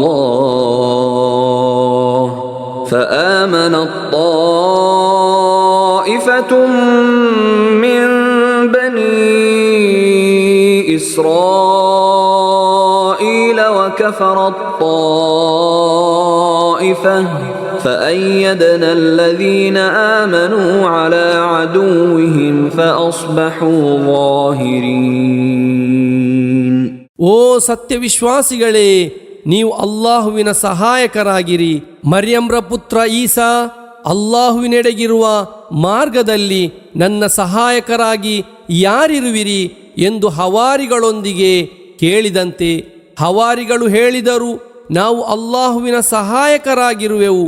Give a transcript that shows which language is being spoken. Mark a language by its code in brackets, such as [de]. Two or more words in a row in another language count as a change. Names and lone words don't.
[ar] الله فآمنت طائفة من بني إسرائيل وكفرت طائفة فأيدنا الذين آمنوا على عدوهم فأصبحوا ظاهرين. [kn] ಓ ಸತ್ಯವಿಶ್ವಾಸಿಗಳೇ, ನೀವು ಅಲ್ಲಾಹುವಿನ ಸಹಾಯಕರಾಗಿರಿ. ಮರ್ಯಮ್ರ ಪುತ್ರ ಈಸಾ ಅಲ್ಲಾಹುವಿನೆಡೆಗಿರುವ ಮಾರ್ಗದಲ್ಲಿ ನನ್ನ ಸಹಾಯಕರಾಗಿ ಯಾರಿರುವಿರಿ ಎಂದು ಹವಾರಿಗಳೊಂದಿಗೆ ಕೇಳಿದಂತೆ ಹವಾರಿಗಳು ಹೇಳಿದರು, ನಾವು ಅಲ್ಲಾಹುವಿನ ಸಹಾಯಕರಾಗಿರುವೆವು.